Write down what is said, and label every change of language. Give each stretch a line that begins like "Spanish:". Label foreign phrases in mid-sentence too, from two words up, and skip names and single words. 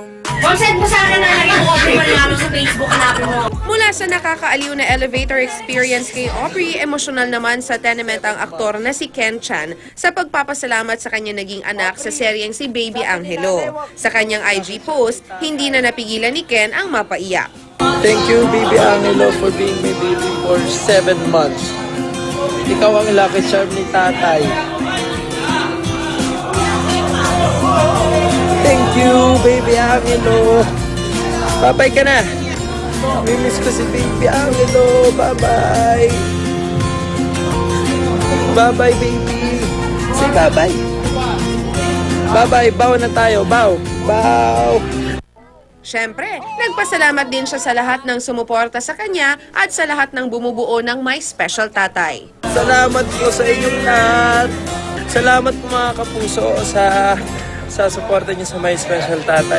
Filipino: Consent mo sa akin na lagyan mo Aubrey Mariano sa Facebook, hanapin mo. Mula sa nakakaaliw na
English: elevator experience
Filipino: kay Aubrey, emosyonal naman sa tenement ang aktor na si Ken Chan sa pagpapasalamat sa kanyang naging anak sa seryeng si Baby Angelo. Sa kanyang
English: IG post,
Filipino: hindi na napigilan ni Ken ang mapaiyak.
English: Thank you, Baby Angelo, for being my baby for 7 months.
Filipino: Ikaw ang
English: lucky charm
Filipino: ni tatay.
English: Thank you, Baby Angelo.
Filipino: Bye-bye ka na. Mimiss ko si Baby Angelo.
English: Bye-bye. Bye-bye, baby. Say bye-bye. Bye-bye.
Filipino: Bow na tayo. Bow. Bow. Siyempre, nagpasalamat din siya sa lahat ng sumuporta sa kanya at sa lahat ng bumubuo ng My Special Tatay. Salamat po sa inyong lahat. Salamat po mga kapuso sa suporta niyo sa My Special Tatay.